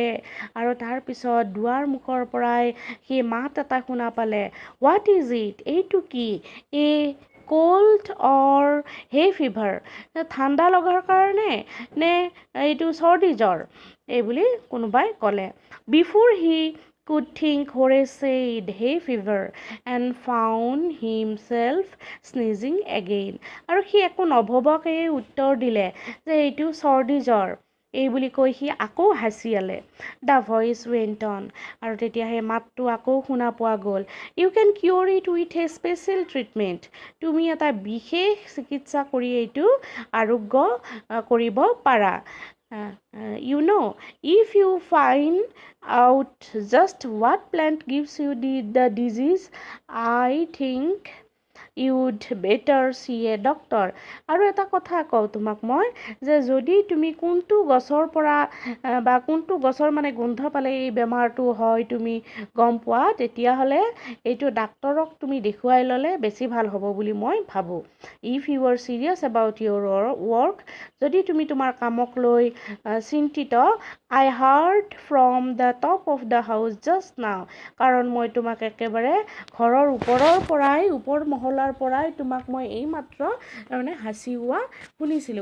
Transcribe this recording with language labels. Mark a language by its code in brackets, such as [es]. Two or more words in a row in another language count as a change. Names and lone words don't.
[as] আৰু তাৰপিছত দুৱাৰ মুখৰ পৰাই সি মাত এটা শুনা পালে। [en] What is it? [as] এইটো কি? [en] A cold or hay fever? [as] ঠাণ্ডা লগাৰ কাৰণে নে এইটো চৰ্দি জ্বৰ? এইবুলি কোনোবাই ক'লে। [en] Before he could think, Horace said, "Hay fever," and found himself sneezing again. [as] আৰু সি একো নভবাকৈ উত্তৰ দিলে যে এইটো চৰ্দি জ্বৰ। এই বুলি কৈ সি আকৌ হাঁচিয়ালে। [en] The voice went on. [as] আৰু তেতিয়া সেই মাতটো আকৌ শুনা পোৱা গ'ল। [en] You can cure it with a special treatment. [as] তুমি এটা বিশেষ চিকিৎসা কৰি এইটো আৰোগ্য কৰিব পাৰা। [en] You know, if you find out just what plant gives you the disease, I think you'd better see a doctor. [as] আৰু এটা কথা কওঁ তোমাক মই যে যদি তুমি কোনটো গছৰ পৰা বা কোনটো গছৰ মানে গোন্ধ পালে এই বেমাৰটো হয় তুমি গম পোৱা, তেতিয়াহ'লে এইটো ডাক্তৰক তুমি দেখুৱাই ল'লে বেছি ভাল হ'ব বুলি মই ভাবোঁ। [en] If you are serious about your work, [as] যদি তুমি তোমাৰ কামক লৈ চিন্তিত, [en] I heard from the top of the house just now, [as] কাৰণ মই তোমাক একেবাৰে ঘৰৰ ওপৰ মহলাৰ পৰাই তোমাক মই এইমাত্ৰ তাৰমানে হাঁচিওৱা শুনিছিলোঁ।